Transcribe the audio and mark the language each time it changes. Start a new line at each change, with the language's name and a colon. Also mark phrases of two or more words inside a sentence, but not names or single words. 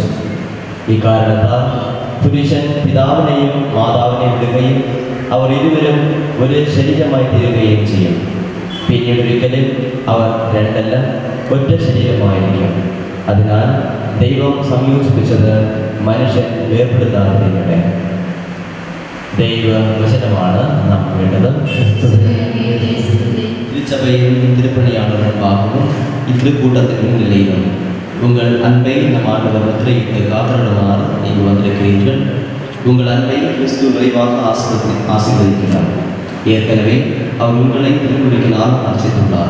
Malayalam: ഇക്കാരണത്താൽ പുരുഷൻ പിതാവിനെയും മാതാവിനെയും വിടുകയും അവർ ഇരുവരും ഒരു ശരീരമായി തീരുകയും ചെയ്യും. പിന്നീട് ഒരിക്കലും അവർ രണ്ടല്ല ഒറ്റ ശരീരമായിരിക്കും. അതിനാൽ ദൈവം സംയോജിപ്പിച്ചത് മനുഷ്യൻ വേർപെടുത്താതിരിക്കട്ടെ. ദൈവവചനമാണ് നാം വേണ്ടത്.
Tamil: திருச்சபையின் திருப்பணியாளர்களுக்காகவும் இத்திருக்கூட்டத்தின் நிலையிலும் உங்கள் அன்பை நம் ஆண்டவர் முத்திரையிட்டு காத்திருமாறு நீங்கள் வந்திருக்கிறீர்கள். உங்கள் அன்பை கிறிஸ்து விரைவாக ஆசீர்வதிக்கிறார். ஏற்கனவே அவர் உங்களை திருமுழுக்கினால் அர்ச்சித்துள்ளார்.